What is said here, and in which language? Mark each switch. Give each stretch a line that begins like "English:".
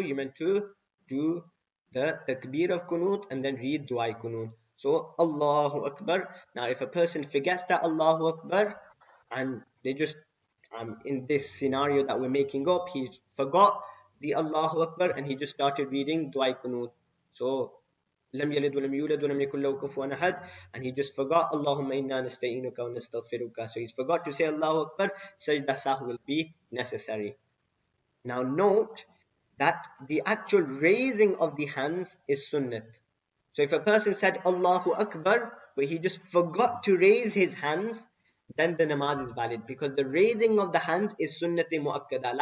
English: You meant to do the takbir of kunut and then read dua kunut. So Allahu Akbar. Now if a person forgets that Allahu Akbar and they just in this scenario that we're making up, he forgot the Allahu Akbar and he just started reading dua kunut. So
Arabic: لم يلد ولم يولد ولم يكن له كفوا أحد,
English: and he just forgot
Arabic: اللهم إنا نستعينك ونستغفرك.
English: So he's forgot to say Allahu Akbar. Sajdah Sahw will be necessary. Now note that the actual raising of the hands is sunnat. So if a person said Allahu Akbar, but he just forgot to raise his hands, then the namaz is valid, because the raising of the hands is sunnat muakkada.